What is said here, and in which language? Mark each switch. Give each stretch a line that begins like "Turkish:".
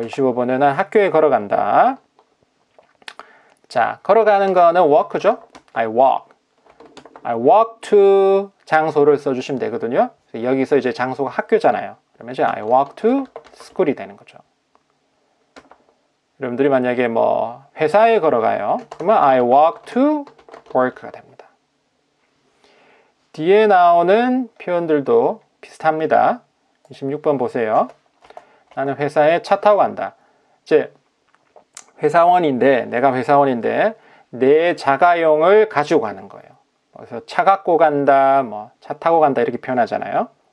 Korean: 25번은 난 학교에 걸어간다. 자, 걸어가는 거는 walk죠.
English: I walk. I walk to
Korean: 장소를 써주시면 되거든요. 여기서 이제 장소가 학교잖아요. 그러면 이제
English: I walk to school
Korean: 이 되는 거죠. 여러분들이 만약에 뭐 회사에 걸어가요. 그러면
English: I walk to work가
Korean: 됩니다. 뒤에 나오는 표현들도 비슷합니다. 26번 보세요. 나는 회사에 차 타고 간다. 이제 내가 회사원인데 내 자가용을 가지고 가는 거예요. 그래서 차 갖고 간다, 뭐 차 타고 간다 이렇게 표현하잖아요.